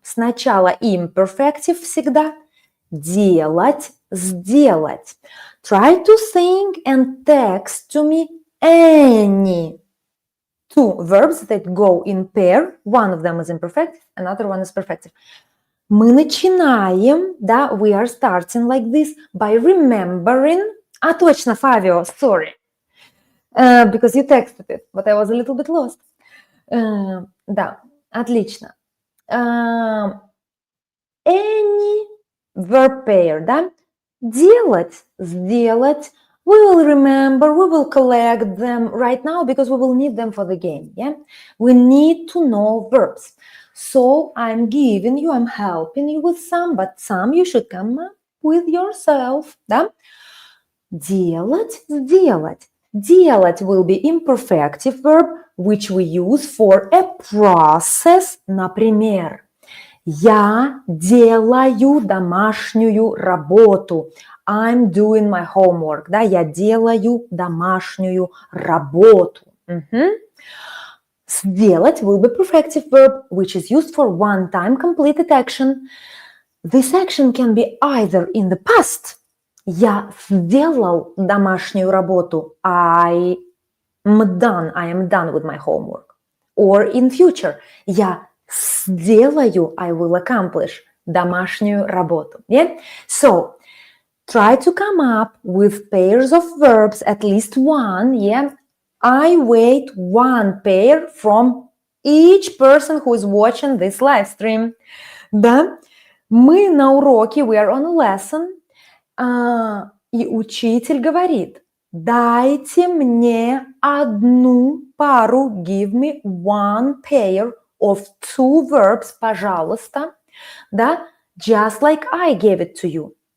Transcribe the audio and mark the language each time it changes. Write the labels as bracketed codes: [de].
[ru] Сначала imperfective всегда. Делать, сделать. [en] Try to sing and text to me any two verbs that go in pair. One of them is imperfective, another one is perfective. [ru] Мы начинаем, да, [en] we are starting like this by remembering. Точно, Fabio, sorry. Because you texted it, but I was a little bit lost. [ru] Да, отлично. [en] Any verb pair, да? [ru] Делать, сделать. [en] We will remember, we will collect them right now because we will need them for the game, yeah? We need to know verbs. So I'm giving you, I'm helping you with some, but some you should come up with yourself, да? [ru] Делать, сделать. [en] Делать will be imperfective verb, which we use for a process. [ru] Например, я делаю домашнюю работу. [en] I'm doing my homework. [ru] Да, я делаю домашнюю работу. [en] Сделать will be perfective verb, which is used for one-time completed action. This action can be either in the past. [ru] Я сделал домашнюю работу. [en] I am done with my homework. Or in future. [ru] Я сделаю, [en] I will accomplish, [ru] домашнюю работу. [en] Yeah? So, try to come up with pairs of verbs, at least one. Yeah? I wait one pair from each person who is watching this live stream. [ru] Да? Мы на уроке, [en] we are on a lesson, [ru] и учитель говорит, дайте мне одну пару, [en] give me one pair of two verbs, [ru] пожалуйста, да, [en] just like I gave it to you.